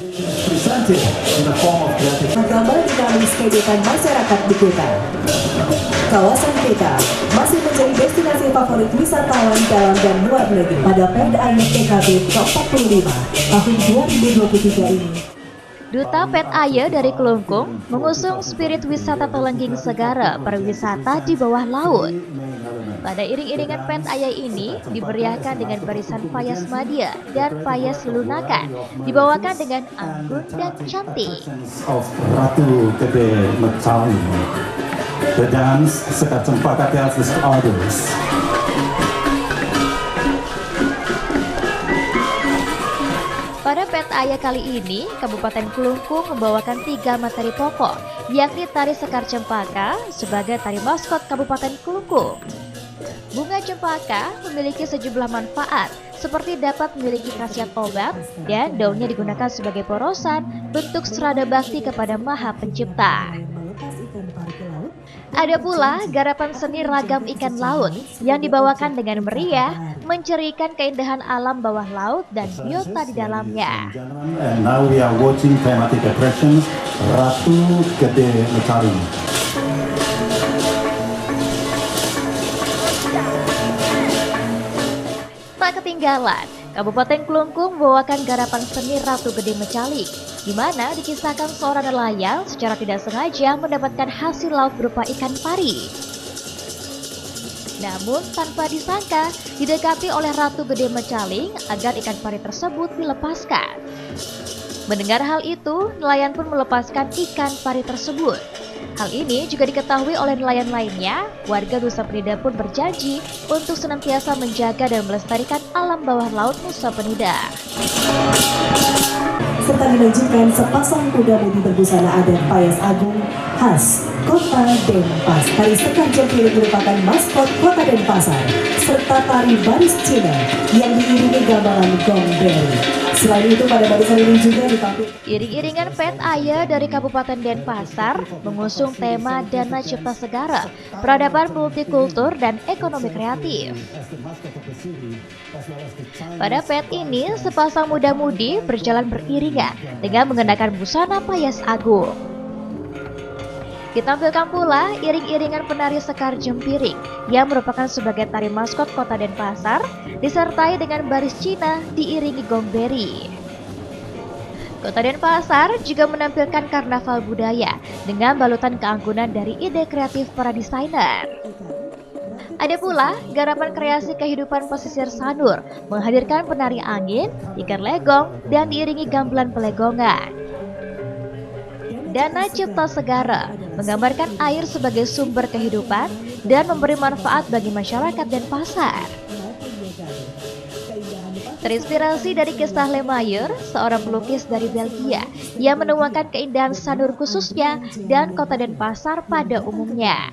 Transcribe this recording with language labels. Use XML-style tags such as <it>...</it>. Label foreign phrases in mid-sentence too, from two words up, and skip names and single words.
<id>Gambar juga menskedikan masyarakat di Kuta. Kawasan Kuta masih menjadi destinasi favorit wisatawan dalam dan luar negeri pada Pet Aya PKB ke-45 tahun 2023 ini. Duta Pet Aya dari Kelungkung mengusung spirit wisata Telengging Segara pariwisata di bawah laut. Pada iring-iringan Pet Aya ini diberiakan dengan barisan payas madya dan payas lelunakan, dibawakan dengan anggun dan cantik.</id> <en>Of Ratu Gede Mecawi. The dance Sekar Cempaka tells the others.</en> <id>Pada Pet Aya kali ini, Kabupaten Kelungkung membawakan 3 materi pokok, yakni tari Sekar Cempaka sebagai tari maskot Kabupaten Kelungkung. Bunga cempaka memiliki sejumlah manfaat, seperti dapat memiliki khasiat obat dan daunnya digunakan sebagai porosan, bentuk serada bakti kepada Maha Pencipta. Ada pula garapan seni ragam ikan laut yang dibawakan dengan meriah, mencerikan keindahan alam bawah laut dan biota di dalamnya.</id> <en>And now we are watching thematic attractions Ratu Gede Mecawi.</en> <id>Tak ketinggalan, Kabupaten Kelungkung membawakan garapan seni Ratu Gede Mecawi, di mana dikisahkan seorang nelayan secara tidak sengaja mendapatkan hasil laut berupa ikan pari. Namun tanpa disangka, didekati oleh Ratu Gede Mecaling agar ikan pari tersebut dilepaskan. Mendengar hal itu, nelayan pun melepaskan ikan pari tersebut. Hal ini juga diketahui oleh nelayan lainnya. Warga Nusa Penida pun berjanji untuk senantiasa menjaga dan melestarikan alam bawah laut Nusa Penida. Serta menunjukkan sepasang kuda mudi berbusana adat payas agung khas Kota Denpasar. Tari Sekar Jempiring merupakan maskot Kota Denpasar, serta tari baris Cina yang diiringi gamelan gong beri. Selain itu pada barisan ini juga ditampilkan Iring-iringan Pet Aya dari Kabupaten Denpasar mengusung tema Dana Cipta Segara, peradaban multikultur dan ekonomi kreatif. Pada Pet ini, sepasang muda-mudi berjalan beriringan dengan mengenakan busana payas agung. Ditampilkan pula iring-iringan penari Sekar Jempiring yang merupakan sebagai tari maskot Kota Denpasar, disertai dengan baris Cina diiringi gong beri. Kota Denpasar juga menampilkan karnaval budaya dengan balutan keanggunan dari ide kreatif para desainer. Ada pula garapan kreasi kehidupan pesisir Sanur menghadirkan penari angin, ikan legong, dan diiringi gamelan pelegongan. Dana Cipta Segara menggambarkan air sebagai sumber kehidupan dan memberi manfaat bagi masyarakat Denpasar. Terinspirasi dari kisah Lemayer, seorang pelukis dari Belgia yang menuangkan keindahan Sanur khususnya dan Kota Denpasar pada umumnya.</id>